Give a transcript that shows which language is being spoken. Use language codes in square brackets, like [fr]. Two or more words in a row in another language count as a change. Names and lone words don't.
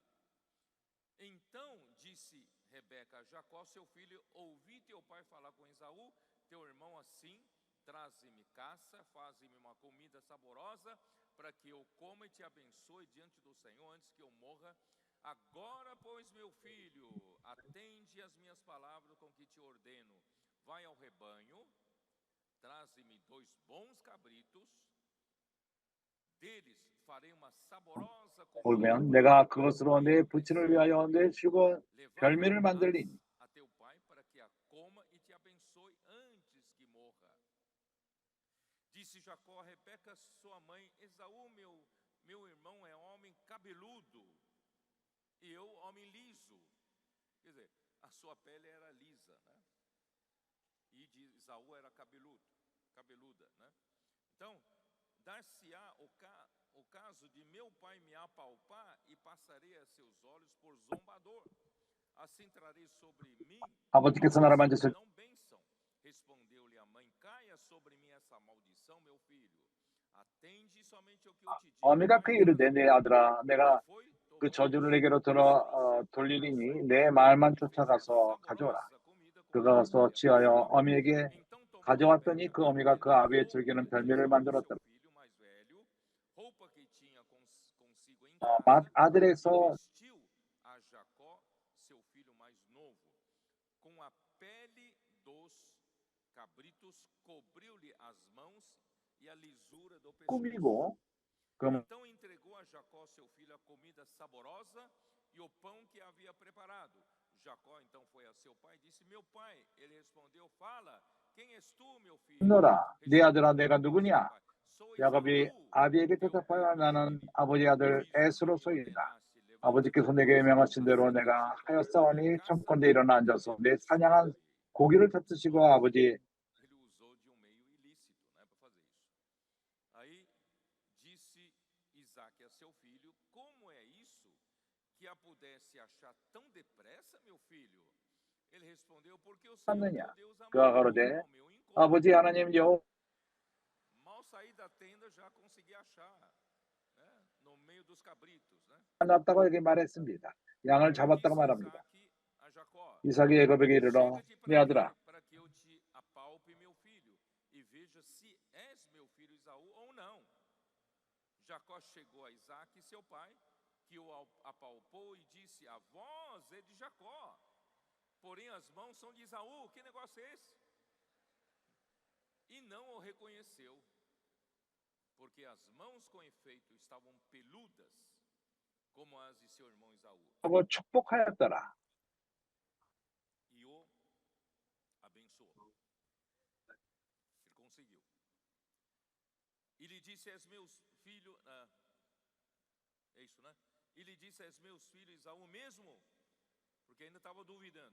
[pt] Então disse Rebeca a Jacó, seu filho: ouvi teu pai falar com Esaú, teu irmão, assim: traze-me caça, faze-me uma comida saborosa, para que eu coma e te abençoe diante do Senhor antes que eu morra. Agora, pois, meu filho, atende às minhas palavras com que te ordeno. Vai ao rebanho, traze-me 2 bons cabritos, deles farei uma saborosa comida. [ko] 울면 내가 그것으로 내 부친을 위하여 내 죽어 별미를 만들리니 [pt] a teu pai para que a coma e te abençoe antes que morra. Disse Jacó a Rebeca, sua mãe: Esaú, meu irmão, é homem cabeludo, e eu homem liso. Quer dizer, a sua pele era lisa, né? E de Esaú era cabeluda, né? Então, dar-se-á o caso de meu pai me apalpar e passarei a seus olhos por zombador. Assim trarei sobre mim [ko] 아버지께서 나를 만졌을 [pt] não bênção. Respondeu-lhe a mãe: caia sobre mim essa maldição, meu filho. Atende somente o que eu te digo. [ko] 어미가 그 이르되 내 아들아 내가 그 저주를 내게로 돌리리니 내 말만 쫓아가서 가져오라. 그가 가서 취하여 어미에게 [pt] Então tomou a [ko] 가져왔더니 [pt] pele [ko] 그 [pt] da [ko] 어미가 그 [pt] ovelha, [ko] 아비의 [pt] roupa [ko] 즐기는 [pt] de [ko] 별미를 [pt] Jacó, seu [ko] 만들었더라. [pt] filho mais velho, roupa que tinha consigo em casa, [ko] 맏아들에서 [pt] vestiu a Jacó, seu filho mais novo, com a pele dos cabritos, cobriu-lhe as mãos e a lisura do pescoço. [ko] 꾸미고 그 [pt] Então entregou a Jacó, seu filho, a comida saborosa e o pão que havia preparado. Jacó então foi a seu pai e disse: Meu pai. Ele respondeu: Fala, quem és tu, meu filho? [ko] 너라 네 아들아 [pt] Respondeu [ko] 내가 [pt] Jacó, seu [ko] 누구냐? [pt] pai: Sou [ko] 야곱이 [pt] Esaú, [ko] 아비에게 [pt] teu [ko] 대답하여 나는 [pt] primogênito. [ko] 아버지 아들 [pt] Visto que me [ko] 에스로소이다. [pt] ordenaste, [ko] 아버지께서 [pt] levanta-te, [ko] 내게 [pt] pois, [ko] 명하신 대로 [pt] assenta-te [ko] 내가 [pt] agora na minha [ko] 하였사오니 [pt] casa [ko] 청컨대 일어나 [pt] e [ko] 앉아서 내 사냥한 [pt] abençoa-me. [ko] 고기를 잡수시고 아버지 [pt] Ele usou de um meio ilícito, né, para fazer isso. Aí disse Isaque a seu filho: Como é isso que a pudesse achar tão depressa, meu filho? Ele respondeu: Porque o Senhor [ko] 찾느냐? [pt] teu Deus [ko] 그가 [pt] amargou [ko] 가로되 [pt] ao meu encontro. [ko] 아버지 하나님 여호와 [pt] Mal saí da tenda, já consegui achar, né, no meio dos cabritos, né? [ko] 났다고 에게 말했습니다. 양을 [pt] Aí [ko] 잡았다고 [pt] disse [ko] 말합니다. [pt] Isaque a Jacó: [ko] 이삭이 야곱에게 이르러 [pt] Chega-te [ko] 내 [pt] para [ko] 아들아 [pt] cá, para que eu te apalpe, meu filho, e veja se és meu filho Esaú ou não. Jacó chegou a Isaque, seu pai, que o apalpou e disse: A voz é de Jacó, porém as mãos são de Esaú. Que negócio é esse? E não o reconheceu, porque as mãos com efeito estavam peludas, como as de seu irmão Esaú. [ko] 하고 축복하였더라. [pt] E o abençoou. Ele conseguiu. E lhe disse: És meus filhos. É isso, né? E lhe disse: És meus filhos Esaú mesmo? Porque ainda estava duvidando.